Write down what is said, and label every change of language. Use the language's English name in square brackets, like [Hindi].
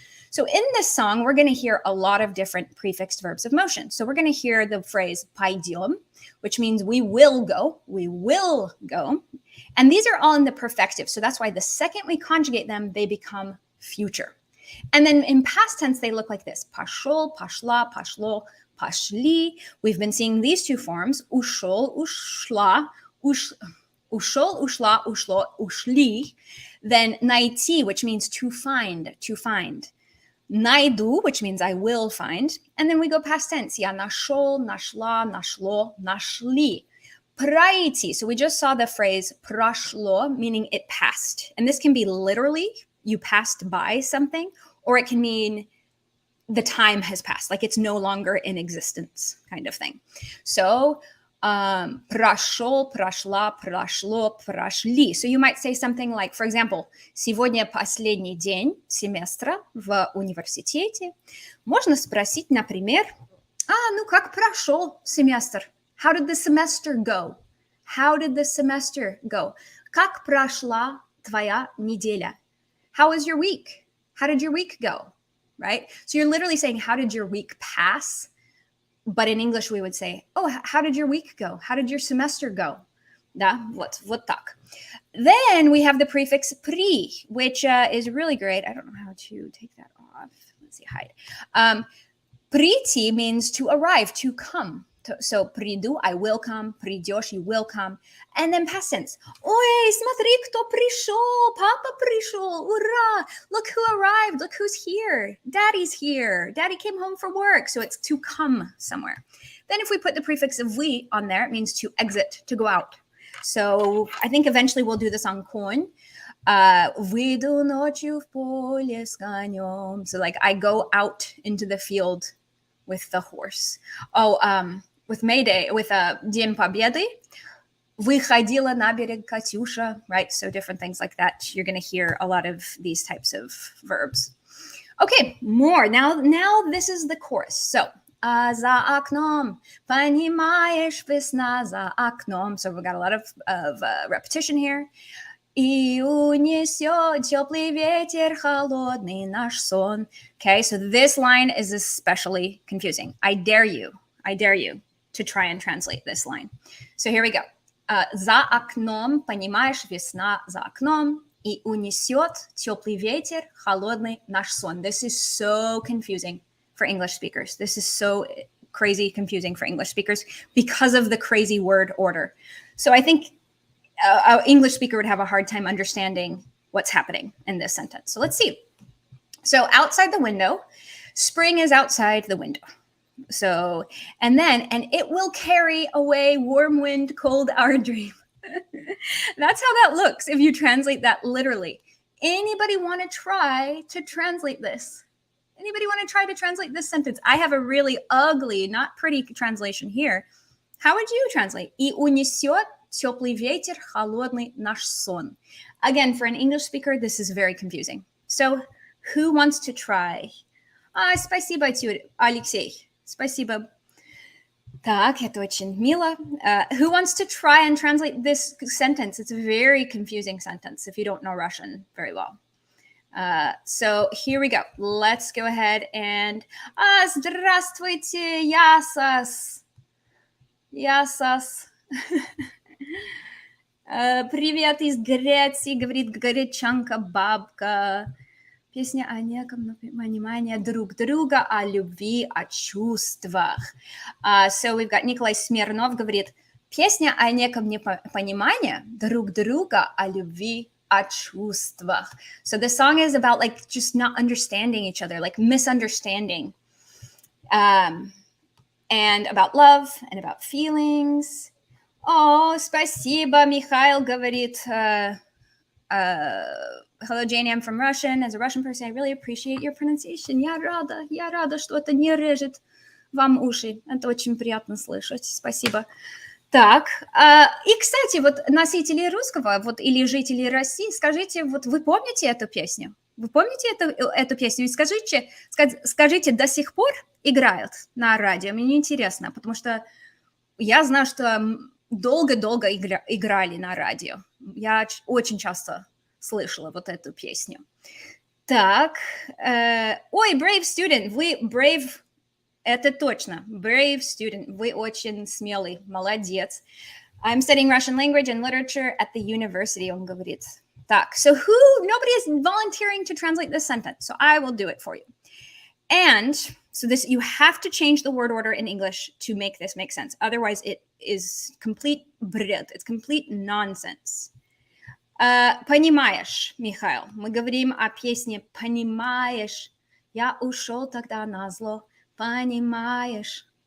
[English] So in this song, we're going to hear a lot of different prefixed verbs of motion. So we're going to hear the phrase пойдем, which means we will go. We will go. And these are all in the perfective. So that's why the second we conjugate them, they become future. And then in past tense, they look like this. [Russian] Пошел, пошла, пошло, пошли. [English] We've been seeing these two forms. [Russian] Ушел, ушла, ушел, ушла, ушло, ушли. [English] Then найти, which means to find, to find. Найду, which means I will find. And then we go past tense. [Russian] Я нашел, нашла, нашло, нашли. Пройти. [English] So we just saw the phrase прошло, meaning it passed. And this can be literally, you passed by something, or it can mean the time has passed, like it's no longer in existence kind of thing. [Russian] So прошел, прошла, прошло, прошли. [English] So you might say something like, for example, [Russian] сегодня последний день семестра в университете. Можно спросить, например, ну как прошел семестр? [English] How did the semester go? How did the semester go? [Russian] Как прошла твоя неделя? [English] How was your week? How did your week go? Right? So you're literally saying, how did your week pass? But in English, we would say, oh, how did your week go? How did your semester go? [Russian] Да, вот так. [English] Then we have the prefix при, which is really great. I don't know how to take that off. Let's see, hide. Прийти means to arrive, to come. So приду, I will come. Придешь, you will come. And then past tense. [Russian] Ой, смотри, кто пришел. Papa пришел. [English] Ура. Look who arrived. Look who's here. Daddy's here. Daddy came home from work. So it's to come somewhere. Then if we put the prefix of вы on there, it means to exit, to go out. So I think eventually we'll do this on конь. [Russian] Выйду ночью в поле с конем. [English] So like I go out into the field with the horse. With May Day, with День Победы, [Russian] выходила на берег Катюша, [English] right? So different things like that. You're going to hear a lot of these types of verbs. Okay, more. Now this is the chorus. [Russian] So, за окном, понимаешь, весна за окном. [English] So we've got a lot of repetition here. [Russian] И унесет теплый ветер холодный наш сон. [English] Okay, so this line is especially confusing. I dare you to try and translate this line. So here we go. [Russian] За окном, понимаешь, весна за окном, и унесет теплый ветер холодный наш сон. [English] This is so confusing for English speakers. This is so crazy confusing for English speakers because of the crazy word order. So I think an English speaker would have a hard time understanding what's happening in this sentence. So let's see. So outside the window, spring is outside the window. So, and it will carry away warm wind, cold our dream. That's how that looks if you translate that literally. Anybody want to try to translate this? Anybody want to try to translate this sentence? I have a really ugly, not pretty translation here. How would you translate? [Russian] И унесет теплый ветер холодный наш сон. [English] Again, for an English speaker, this is very confusing. So, who wants to try? [Russian] Спасибо, Алексей. Спасибо. Так, это очень мило. [English] Who wants to try and translate this sentence? It's a very confusing sentence if you don't know Russian very well. So here we go. Let's go ahead and... [Russian] Здравствуйте, [Greek] ясас. Ясас. [Russian] Привет из Греции, говорит гречанка бабка. Песня о неком понимании друг друга, о любви, о чувствах. [English] So we've got [Russian] Николай Смирнов говорит, песня о неком непонимании друг друга, о любви, о чувствах. [English] So the song is about like just not understanding each other, like misunderstanding. And about love and about feelings. [Russian] О, спасибо, Михаил говорит... [English] Hello, Jane, I'm from Russian. As a Russian person, I really appreciate your pronunciation. [Russian] Я рада, что это не режет вам уши. Это очень приятно слышать. Спасибо. Так, и, кстати, вот носители русского, вот или жители России, скажите, вот вы помните эту песню? Вы помните эту песню? И скажите, до сих пор играют на радио? Мне интересно, потому что я знаю, что долго-долго играли на радио. Я очень часто слышала вот эту песню. Так, ой, [English] brave student, [Russian] вы brave, это точно, brave student, вы очень смелый, молодец. [English] I'm studying Russian language and literature at the university, [Russian] он говорит. [English] Так, so nobody is volunteering to translate this sentence, so I will do it for you. And so you have to change the word order in English to make this make sense. Otherwise, it is complete бред, it's complete nonsense. [Russian] Понимаешь, Михаил, мы говорим о песне «Понимаешь, я ушел тогда назло, понимаешь».